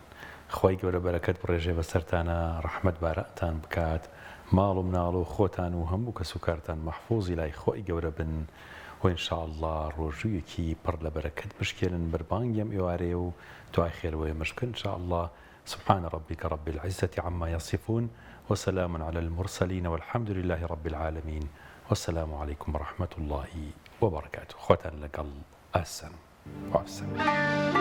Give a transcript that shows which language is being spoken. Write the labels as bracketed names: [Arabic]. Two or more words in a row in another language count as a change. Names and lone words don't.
[Central Kurdish] خۆی گەورە بەرەکەت بڕێژێ بەسەرتانە، ڕەحمەت بارەتان بکات، ماڵ و مناڵ و خۆتان و هەموو کەس و کارتان مەحفوظی لای خۆی گەورە بن و ئینشاءالله ڕۆژوویەکی پڕ لە بەرەکەت بشکێنن بەربانگی ئەم ئێوارەیە و دوای خێرەوەی مشکن ئینشاءالله. [Arabic] سبحان ربك رب العزة عما يصفون وسلام على المرسلين والحمد لله رب العالمين والسلام عليكم ورحمة الله وبركاته. [Central Kurdish] خوتان لقل السلام.